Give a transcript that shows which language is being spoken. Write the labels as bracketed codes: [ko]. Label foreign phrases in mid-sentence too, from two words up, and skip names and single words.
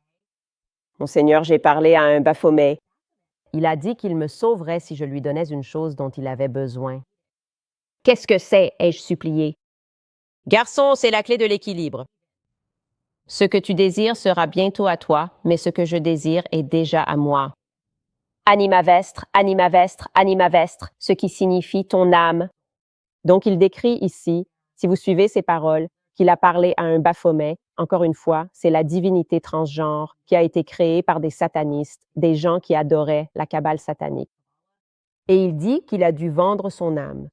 [fr] Monseigneur, j'ai parlé à un Baphomet. Il a dit qu'il me sauverait si je lui donnais une chose dont il avait besoin. Qu'est-ce que c'est? Ai-je supplié. Garçon, c'est la clé de l'équilibre. Ce que tu désires sera bientôt à toi, mais ce que je désire est déjà à moi. [la] Anima vestre, anima vestre, anima vestre, [fr] ce qui signifie ton âme. Donc il décrit ici, si vous suivez ces paroles, qu'il a parlé à un Baphomet. Encore une fois, c'est la divinité transgenre qui a été créée par des satanistes, des gens qui adoraient la cabale satanique. Et il dit qu'il a dû vendre son âme.